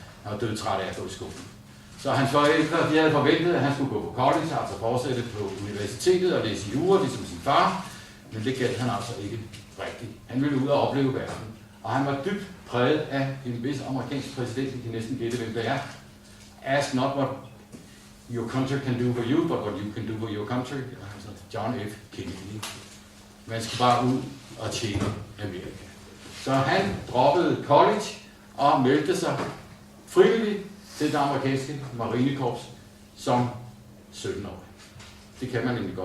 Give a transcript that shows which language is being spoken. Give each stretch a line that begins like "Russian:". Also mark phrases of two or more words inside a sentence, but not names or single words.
Danish: Han var dødtræt af at gå i skole. Så hans forældre, de havde forventet, at han skulle gå på college, altså fortsætte på universitetet og læse jura, ligesom sin far. Men det galt han altså ikke rigtigt. Han ville ud og opleve verden. Og han var dybt præget af en vis amerikansk præsident, I kan næsten gætte, hvem det er.
English: Ask not what your country can do for you, but what you can do for your country.
Danish: Altså John F. Kennedy. Man skal bare ud og tjene Amerika. Så han droppede college og meldte sig frivilligt til det amerikanske marinekorps som 17-årig. Det kan man nemlig godt.